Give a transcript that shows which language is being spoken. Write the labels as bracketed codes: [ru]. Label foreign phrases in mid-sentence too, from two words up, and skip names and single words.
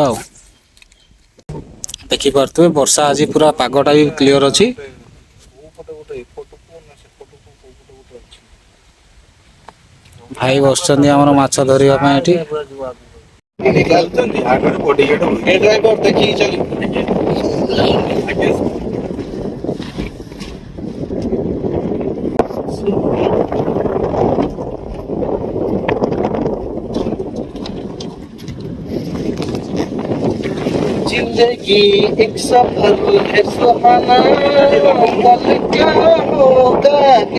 [or] ଆଉ ଦେଖିପାରୁଥିବେ ବର୍ଷା ଆଜି ପୁରା ପାଗଟା ବି କ୍ଲିଅର ଅଛି। ଭାଇ ବସୁଛନ୍ତି ଆମର ମାଛ ଧରିବା ପାଇଁ ଏଠି। ଡ୍ରାଇଭର ଦେଖିକି ଚାଲିବ। [hi] जिंदगी एक सफर है सुहाना, कल क्या होगा।